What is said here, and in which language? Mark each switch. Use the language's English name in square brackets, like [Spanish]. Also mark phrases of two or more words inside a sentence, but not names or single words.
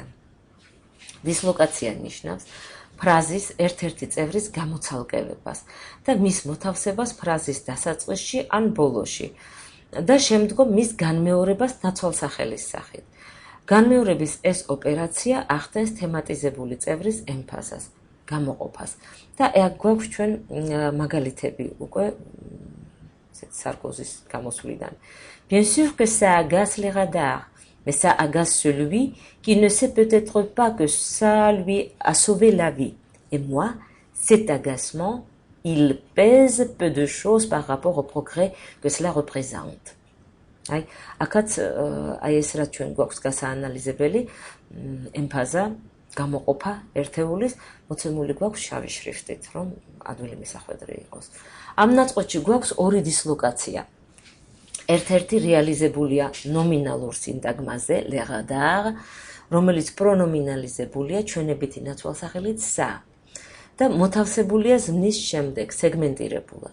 [Georgian] დისლოკაცია ნიშნავს ფრაზის ერთ-ერთი წევრის გამოცალკევებას და მის მოთავსებას ფრაზის დასაწყისში ან ბოლოში და შემდგომ მის განმეორებას ნაცვალსახელის სახით. განმეორების ეს ოპერაცია ახდენს თემატიზებული წევრის ემფაზას, გამოყოფას. და აქ გვაქვს ჩვენ მაგალითები უკვე Sarkozys გამოსვლიდან. [French] Bien sûr que ça agace les radars, mais ça agace celui qui ne sait peut-être pas que ça lui a sauvé la vie. Et moi, cet agacement, il pèse peu de choses par rapport au progrès que cela représente. [Georgian] Akაც აი ეს რაც ჩვენ გვაქვს გასაანალიზებელი ემფაზა გამოყოფა ერთეულის მოცემული გვაქვს შავი შრიფტით, რომ ადვილი მისახვედრი იყოს. ამ ნაწყვეტში გვაქვს ორი დისლოკაცია. ერთ-ერთი რეალიზებულია ნომინალურ სინტაგმაზე, [French] le radar, [Georgian] რომელიც პრონომინალიზებულია ჩვენებითი ნაცვალსახელით ça და მოთავსებულია ზმნის შემდეგ სეგმენტირებულად.